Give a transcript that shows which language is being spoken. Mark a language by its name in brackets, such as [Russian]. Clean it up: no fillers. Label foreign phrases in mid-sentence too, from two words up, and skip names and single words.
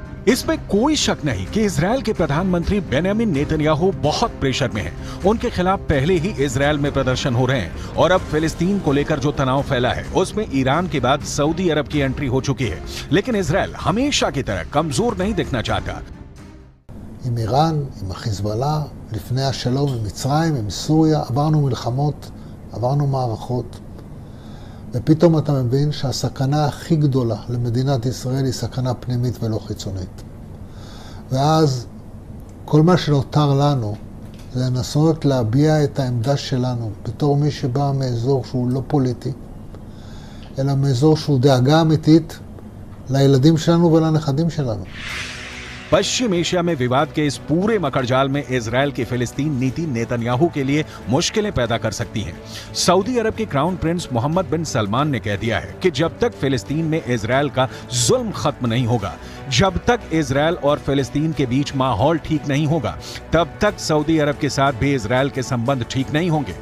[Hindi] इसमें कोई शक नहीं कि इजरायल के प्रधानमंत्री बेंजामिन नेतन्याहू बहुत प्रेशर में हैं। उनके खिलाफ पहले ही इजरायल में प्रदर्शन हो रहे हैं और अब फिलिस्तीन को लेकर जो तनाव फैला है उसमें ईरान के बाद सऊदी अरब की एंट्री हो चुकी है। लेकिन इजरायल हमेशा की तरह कमजोर नहीं दिखना चाहता। [Hebrew] עם איראן, עם החיזבאללה, לפני השלום עם מצרים, עם סוריה, עברנו מלחמות, עברנו מערכות, ופתאום אתה מבין שהסכנה הכי גדולה למדינת ישראל היא סכנה פנימית ולא חיצונית. ואז כל מה שנותר לנו זה לנסות להביע את העמדה שלנו בתור מי שבא מאזור שהוא לא פוליטי, אלא מאזור שהוא דאגה אמיתית לילדים שלנו ולנכדים שלנו. [Hindi] पश्चिम एशिया में विवाद के इस पूरे मकड़जाल में इजरायल की फिलिस्तीन नीति नेतन्याहू के लिए मुश्किलें पैदा कर सकती है। सऊदी अरब के [English] crown prince [Hindi] मोहम्मद बिन सलमान ने कह दिया है कि जब तक फिलिस्तीन में इजरायल का जुल्म खत्म नहीं होगा, जब तक इजरायल और फिलिस्तीन के बीच माहौल ठीक नहीं होगा, तब तक सऊदी अरब के साथ भी इजरायल के संबंध ठीक नहीं होंगे।